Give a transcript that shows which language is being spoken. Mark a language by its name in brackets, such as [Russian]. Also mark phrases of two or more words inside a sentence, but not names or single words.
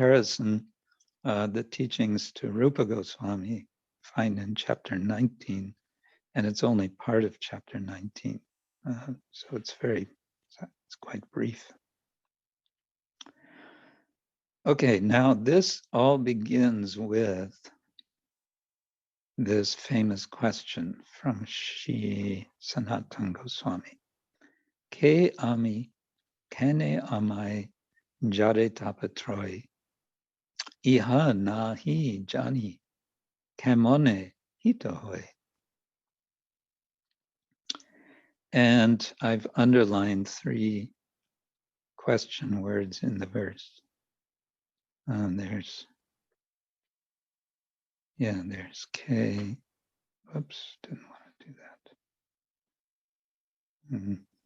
[English] In comparison, the teachings to Rupa Goswami find in chapter 19, and it's only part of chapter 19. So it's quite brief. Okay, now this all begins with this famous question from Shri Sanatana Goswami. [Bangla] কে আমি কেনে আমায় জারে তাপত্রয় ইহা নাহি জানি কেমনে হিতহয়. [English] And I've underlined 3 question words in the verse. There's K. Oops, didn't want to do that.